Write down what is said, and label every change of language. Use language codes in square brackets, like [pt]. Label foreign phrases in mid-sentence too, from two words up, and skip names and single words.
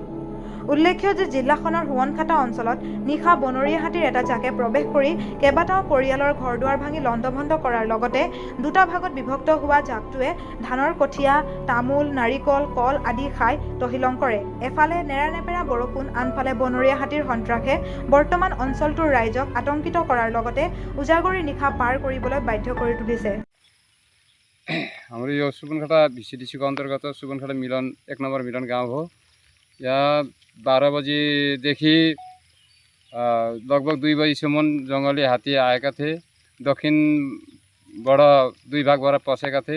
[as] উল্লেখ্য যে জিলাখনৰ হুৱনখাটা অঞ্চলত নিশা বনৰীয়া হাতীৰ এটা জাকে প্ৰৱেশ কৰি কেইবাটাও পৰিয়ালৰ ঘৰ দুৱাৰ ভাঙি লণ্ডভণ্ড কৰাৰ লগতে দুটা ভাগত বিভক্ত হোৱা জাকটোৱে ধানৰ কঠীয়া, তামোল, নাৰিকল, কল আদি খাই তহিলং কৰে। এফালে নেৰানেপেৰা বৰষুণ, আনফালে বনৰীয়া হাতীৰ সন্ত্ৰাসে বৰ্তমান অঞ্চলটোৰ ৰাইজক আতংকিত কৰাৰ লগতে উজাগৰি নিশা পাৰ কৰিবলৈ বাধ্য কৰি তুলিছে। [ne] हाम्रो यो सुबनखाटा भिसिडिसीको अन्तर्गत सुबनखाटा मिलन 1 नम्बर मिलन गाउँ हो। यहाँ 12 बजीदेखि लगभग 2 बजीसम्म जङ्गली हात्ती आएका थिए। दक्षिणबाट 2 भागबाट पसेका थिए।